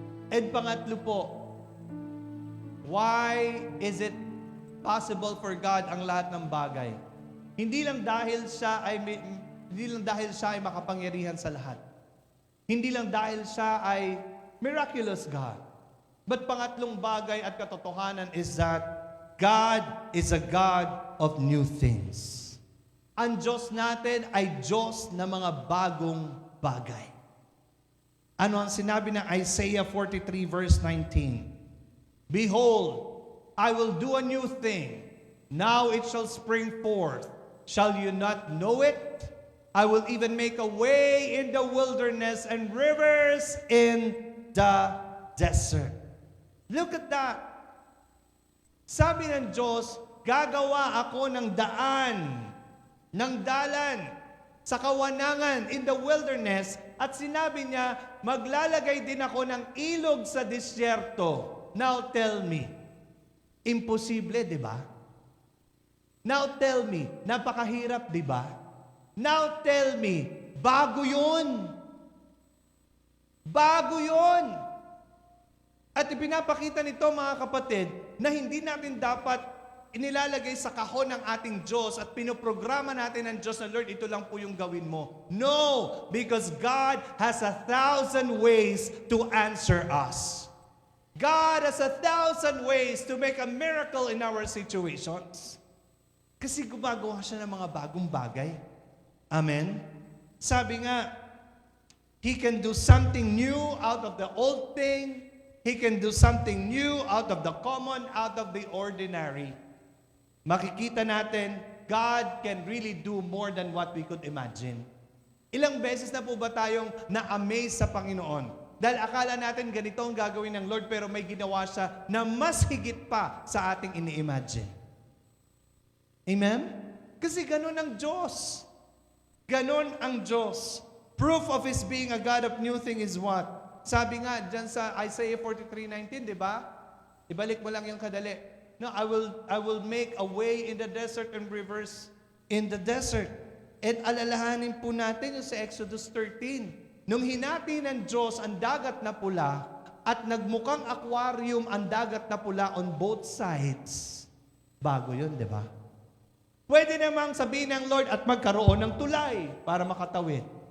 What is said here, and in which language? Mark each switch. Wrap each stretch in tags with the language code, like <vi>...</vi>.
<en>And</en> <tl>pangatlo po,</tl> <en>why is it possible for God</en> <tl>ang lahat ng bagay? Hindi lang dahil siya ay makapangyarihan sa lahat. Hindi lang dahil siya ay</tl> <en>miraculous God. But</en> <tl>pangatlong bagay at katotohanan</tl> <en>is that God is a God of new things.</en> <tl>Ang Diyos natin ay Diyos na mga bagong bagay. Ano ang sinabi ng Isaiah 43 verse 19?</tl> <en>Behold, I will do a new thing. Now it shall spring forth. Shall you not know it? I will even make a way in the wilderness and rivers in the desert. Look at that.</en> <tl>Sabi ng Diyos, gagawa ako ng daan, ng dalan, sa kawanangan,</tl> <en>in the wilderness,</en> <tl>at sinabi niya, maglalagay din ako ng ilog sa disyerto.</tl> <en>Now tell me,</en> <tl>imposible, di ba?</tl> <en>Now tell me,</en> <tl>napakahirap, di ba? Now tell me, bago yun. Bago yun. At ipinapakita nito, mga kapatid, na hindi natin dapat inilalagay sa kahon ng ating Diyos at pinoprograma natin ng Diyos na, Lord, ito lang po yung gawin mo.</tl> <en>No! Because God has 1,000 ways to answer us. God has 1,000 ways to make a miracle in our situations.</en> <tl>Kasi gumagawa siya ng mga bagong bagay. Amen? Sabi nga,</tl> <en>He can do something new out of the old thing. He can do something new out of the common, out of the ordinary.</en> <tl>Makikita natin,</tl> <en>God can really do more than what we could imagine.</en> <tl>Ilang beses na po ba tayong na-amaze sa Panginoon? Dahil akala natin ganito ang gagawin ng Lord, pero may ginawa siya na mas higit pa sa ating ini-imagine. Amen? Kasi ganun ang Diyos. Ganun ang Diyos.</tl> <en>Proof of His being a God of new thing is what?</en> <tl>Sabi nga dyan sa Isaiah 43:19, di ba? Ibalik mo lang yung kadali.</tl> <en>No, I will make a way in the desert and rivers in the desert.</en> <tl>At alalahanin po natin yung sa Exodus 13. Nung hinati ng Diyos ang dagat na pula at nagmukhang aquarium ang dagat na pula</tl> <en>on both sides.</en> <tl>Bago yun, di ba? Pwede namang sabihin ng Lord at magkaroon ng tulay para makatawid.</tl>